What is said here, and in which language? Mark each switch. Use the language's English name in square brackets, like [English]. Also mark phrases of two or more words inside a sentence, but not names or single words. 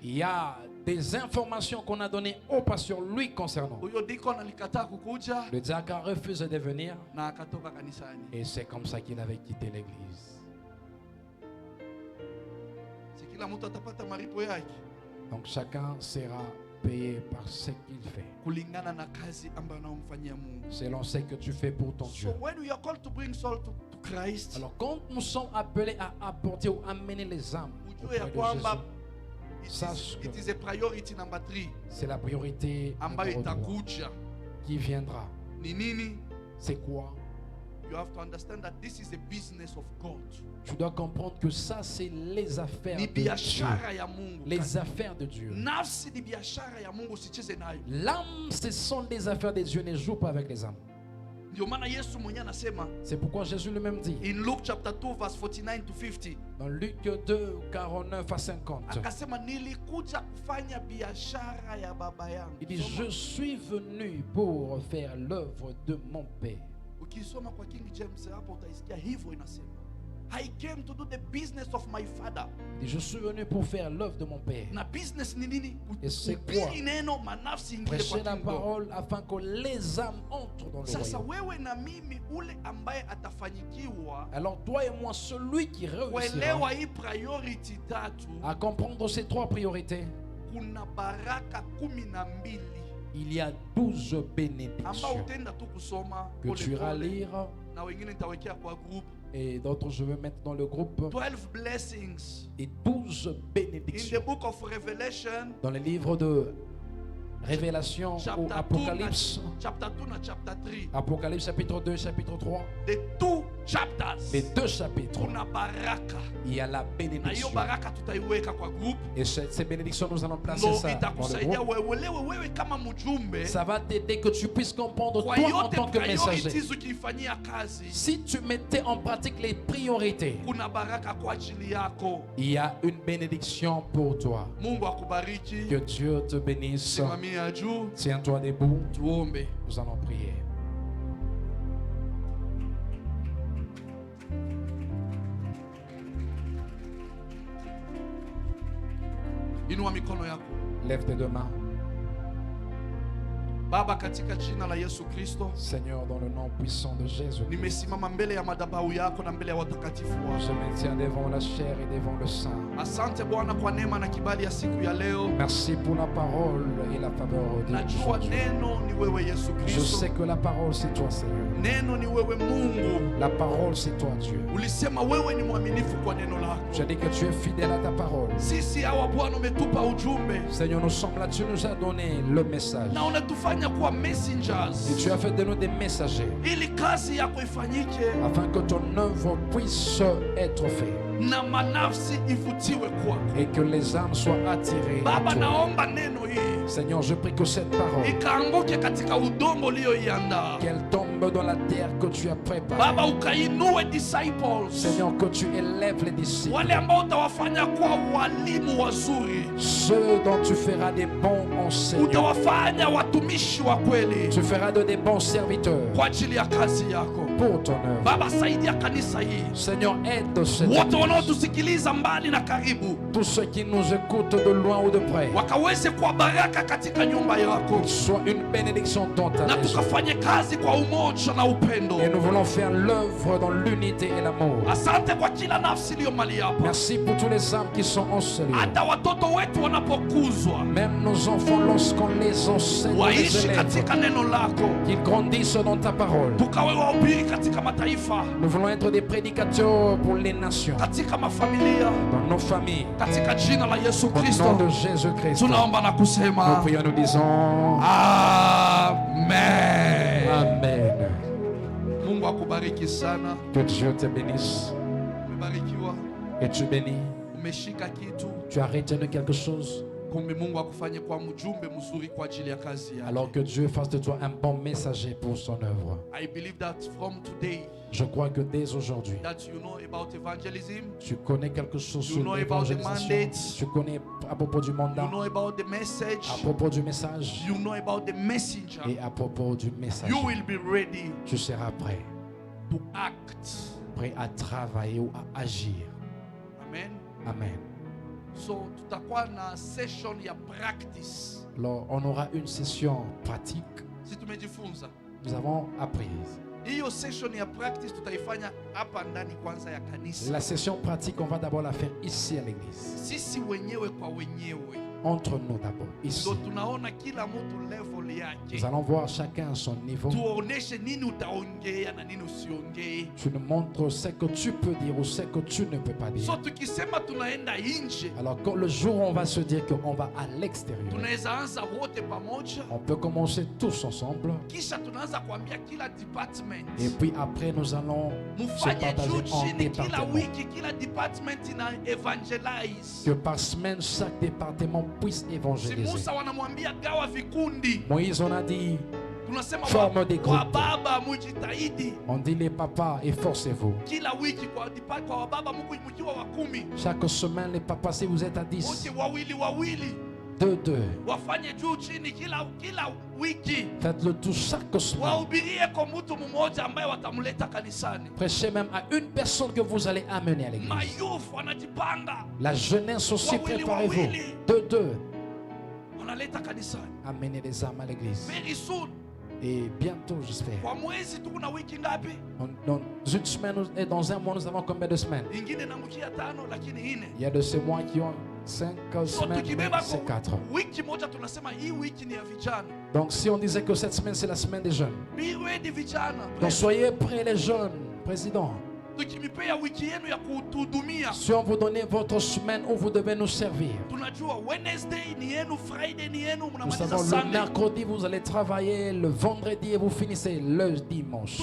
[French] Il y a des informations qu'on a données au pasteur lui concernant. [Swahili] Huyo deacon alikataa kukuja [French] Le diacre a refusé de venir [Swahili] na akatoka kanisani. [French] et c'est comme ça qu'il avait quitté l'église. [Swahili] Si kila mtu atapata malipo yake [French] Donc chacun sera payé par ce qu'il fait, [Swahili] kulingana na kazi ambayo anamfanyia Mungu. [French] selon ce que tu fais pour ton Dieu. [English] So when we are called to bring soul to Christ, [French] Alors quand nous sommes appelés à apporter ou amener les âmes [Swahili] ujue [French] auprès [Swahili] ya [French] de [Swahili] kwamba [French] Jésus, sache [English] it [French] que [English] is a priority number 3 [French] c'est la priorité [Swahili] ambayo [French] numéro 3 [Swahili] itakuja. [French] qui viendra. [Swahili] Ni nini? [French] C'est quoi? [English] You have to understand that this is a business of God. [French] Tu dois comprendre que ça, c'est les affaires [Swahili] Ni [French] de Dieu. [Swahili] biashara ya Mungu. [French] Les affaires de Dieu. [Swahili] Nafsi ni biashara ya Mungu, usicheze nayo. [French] L'âme, ce sont des affaires de Dieu. Ne joue pas avec les âmes. [Swahili] Ndio maana Yesu mwenyewe anasema [French] C'est pourquoi Jésus lui-même dit, [English] in Luke chapter 2 verse 49 to 50, [French] dans Luc 2, 49 à 50, [Swahili] akasema nilikuja kufanya biashara ya baba yangu. [French] il dit, [Swahili] Soma. [French] je suis venu pour faire l'œuvre de mon Père. [Swahili] Ukisoma kwa King James hapo utaisikia hivyo inasema, [English] I came to do the business of my father. [French] Il dit, je suis venu pour faire l'œuvre de mon Père. [Swahili] Na business ni nini? [French] Et c'est [Swahili] Kuhubiri [French] quoi? [Swahili] neno, manafsi ingie [French] Prêcher [Swahili] kwa [French] la [Swahili] kingdom. [French] parole afin que les âmes entrent dans le [Swahili] Sasa [French] royaume. [Swahili] wewe na mimi, ule ambaye atafanyikiwa [French] Alors toi et moi, celui qui réussira [Swahili] kuelewa hii priority tatu, [French] à comprendre ces 3 priorités, [Swahili] kuna baraka 12 [French] il y a 12 [Swahili] ambao [French] bénédictions [Swahili] utaenda tu kusoma [French] que [Swahili] pole [French] tu iras [Swahili] pole, [French] lire [Swahili] na wengine nitawekea kwa group. [French] Et d'autres, je veux mettre dans le groupe. [English] 12 blessings. [French] Et 12 [English] In the [French] bénédictions. [English] book of Revelation, [French] Dans le livre de Révélation ou [English] chapter 2, [French] Apocalypse. [English] chapter 2 and chapter 3. [French] Apocalypse chapitre 2, chapitre 3. [English] The two chapters. [French] Les deux chapitres. [Swahili] Kuna baraka. [French] Il y a la [Swahili] Na hiyo [French] bénédiction. [Swahili] baraka tutaiweka kwa group. [French] Et ces bénédictions, nous allons placer [Swahili] Ndo [French] ça dans le [Swahili] itakusaidia [French] groupe. [Swahili] wewe kama mjumbe. [French] Ça va t'aider que tu puisses comprendre [Swahili] Kwa [French] toi en [Swahili] yote [French] tant que messager. [Swahili] priorities ukifanyia kazi. [French] Si tu mettais en pratique les priorités, [Swahili] Kuna baraka kwa ajili yako. [French] il y a une bénédiction pour toi. [Swahili] Mungu akubariki. [French] Que Dieu te bénisse. [Swahili] Simamia juu. [French] Tiens-toi debout. [Swahili] Tuombe. [French] Nous allons prier. [Swahili] Inua mikono yako. [French] Lève tes deux mains. [Swahili] Baba, katika jina la Yesu Kristo, [French] Seigneur, dans le nom puissant de Jésus, [Swahili] nimesimama mbele ya madhabahu yako na mbele ya watakatifu [French] je [Swahili] wako. [French] me tiens devant la chair et devant le sang. [Swahili] Asante Bwana kwa neema na kibali ya siku ya leo. [French] Merci pour la parole et la faveur de [Swahili] Najua [French] Dieu. [Swahili] neno ni wewe Yesu [French] Je [Swahili] Kristo. [French] sais que la parole c'est toi, Seigneur. [Swahili] Neno ni wewe Mungu. [French] La parole c'est toi, Dieu. [Swahili] Ulisema wewe ni mwaminifu kwa neno lako. [French] Je dis que tu es fidèle à ta parole. [Swahili] Sisi hawa Bwana umetupa ujumbe [French] Seigneur, nous sommes là, tu nous as donné le message. [Swahili] na unatufanya kuwa messengers [French] Et tu as fait de nous des messagers [Swahili] ili kazi yako ifanyike [French] afin que ton œuvre puisse être faite [Swahili] na manafsi ivutiwe kwako. [French] et que les âmes soient attirées à [Swahili] Baba, [French] toi. [Swahili] naomba neno hii [French] Seigneur, je prie que cette parole, [Swahili] ikaanguke katika udongo ulioiandaa. [French] qu'elle tombe dans la terre que tu as préparée. [Swahili] Baba, ukainue disciples, [French] Seigneur, que tu élèves les disciples, [Swahili] wale ambao utawafanya kuwa walimu wazuri, [French] ceux dont tu feras des bons enseignants. [Swahili] utawafanya watumishi wa kweli [French] Tu feras de des bons serviteurs [Swahili] kwa ajili ya kazi yako. [French] pour ton œuvre. [Swahili] Baba, saidia kanisa hii, [French] Seigneur, aide cette [Swahili] wote [French] église. [Swahili] wanaotusikiliza mbali na karibu, [French] Tous ceux qui nous écoutent de loin ou de près, [Swahili] wakaweze kuwa baraka katika nyumba yako, [French] soient une bénédiction dans ta [Swahili] na [French] maison. [Swahili] tukafanye kazi kwa umoja na upendo. [French] Et nous voulons faire l'œuvre dans l'unité et l'amour. [Swahili] Asante kwa kila nafsi iliyo mali hapa, [French] Merci pour tous les âmes qui sont enseignés. [Swahili] hata watoto wetu wanapokuzwa [French] Même nos enfants, lorsqu'on les enseigne, on les [Swahili] waishi [French] élève, [Swahili] katika neno lako, [French] qu'ils grandissent dans ta parole. [Swahili] tukawe wahubiri katika mataifa, [French] Nous voulons être des prédicateurs pour les nations, [Swahili] katika mafamilia, [French] dans nos familles. [Swahili] katika jina la Yesu [French] Au nom [Swahili] Kristo [French] de Jésus-Christ, [Swahili] tunaomba na [French] nous [Swahili] kusema [French] prions, nous disons [Swahili] amen. [French] Amen. [Swahili] Mungu akubariki sana. [French] Que Dieu te bénisse [Swahili] Umebarikiwa, [French] et tu bénis. [Swahili] umeshika kitu, [French] Tu as retenu quelque chose. [Swahili] kumbe Mungu akufanye kwa mjumbe mzuri kwa ajili ya kazi [French] Alors [Swahili] yake. [French] que Dieu fasse de toi un bon messager pour son œuvre. [English] I believe that from today [French] Je crois que dès aujourd'hui, [English] that you know about evangelism, [French] tu connais quelque chose [English] You [French] sur [English] know about the [French] l'évangélisation. [English] mandate. [French] Tu connais à propos du [English] you [French] mandat, [English] know about the message, [French] à propos du message [English] you know about the messenger. [French] et à propos du message. [English] You will be ready [French] Tu seras prêt, [English] to act. [French] prêt à travailler ou à agir. [English] Amen. [French] Amen. [Swahili] So tutakuwa na session ya practice. [French] Alors, on aura une session pratique. [Swahili] Si tumejifunza [French] Nous avons appris. [Swahili] hiyo session ya practice, tutaifanya hapa ndani kwanza ya kanisa, [French] La session pratique, on va d'abord la faire ici à l'église. [Swahili] sisi wenyewe kwa wenyewe. [French] Entre nous d'abord, ici. [Swahili] Ndo tunaona kila mtu level [French] Nous [Swahili] yake, [French] allons voir chacun à son niveau. [Swahili] tuoneshe nini utaongea na nini usiongee. [French] Tu nous montres ce que tu peux dire ou ce que tu ne peux pas [Swahili] So [French] dire. [Swahili] tukisema tunaenda nje, [French] Alors, quand le jour où on va se dire qu'on va à l'extérieur, [Swahili] tunaweza anza wote pamoja, [French] on peut commencer tous ensemble. [Swahili] kisha tunaanza kuambia kila department [French] Et puis après, nous allons se [Swahili] mufanye [French] partager [Swahili] juu [French] en [Swahili] chini, kila [French] départements. [Swahili] wiki kila department ina evangelize. [French] Que par semaine, chaque département puisse [Swahili] Si [French] évangéliser. [Swahili] Musa wanamwambia gawa vikundi, [French] Moïse, on a dit, [Swahili] tunasema [French] Forme des [Swahili] kwa [French] groupes. [Swahili] baba mujitahidi [French] on dit les papas, efforcez-vous. [Swahili] kila wiki kwa wababa mkiwa wa 10 [French] Chaque semaine, les papas, si vous êtes à 10, [Swahili] wote wawili [French] 2, [Swahili] wafanye juu chini kila wiki, [French] faites-le tout chaque semaine. [Swahili] wahubirie kwa mtu mmoja ambaye watamleta kanisani. [French] Prêchez même à une personne que vous allez amener à l'église. [Swahili] Mayouth wanajipanga, [French] La jeunesse aussi, [Swahili] Wawili, [French] préparez-vous. [Swahili] wawili. [French] 2, [Swahili] wanaleta kanisani [French] amenez les âmes à l'église. [English] very soon. [French] Et bientôt, j'espère. [Swahili] Kwa mwezi tu kuna wiki ngapi? [French] Dans une semaine et dans un mois, nous avons combien de semaines? [Swahili] Ingine namkia 5 lakini 4. [French] Il y a de ces mois qui ont 5 [Swahili] So [French] semaines, [Swahili] tukibeba [French] mais c'est 4. [Swahili] wiki moja tunasema hii wiki ni ya vijana. [French] Donc si on disait que cette semaine, c'est la semaine des jeunes. [English] Be ready vijana. [French] Donc soyez prêts les jeunes, président. [Swahili] tukimipea wiki yenu ya kutuhudumia, [French] Si on vous donnait votre semaine où vous devez nous servir, [Swahili] tunajua Wednesday ni yenu, Friday ni yenu, [French] nous [Swahili] mnamaliza [French] savons le [Swahili] Sunday. [French] mercredi vous allez travailler, le vendredi et vous finissez le dimanche.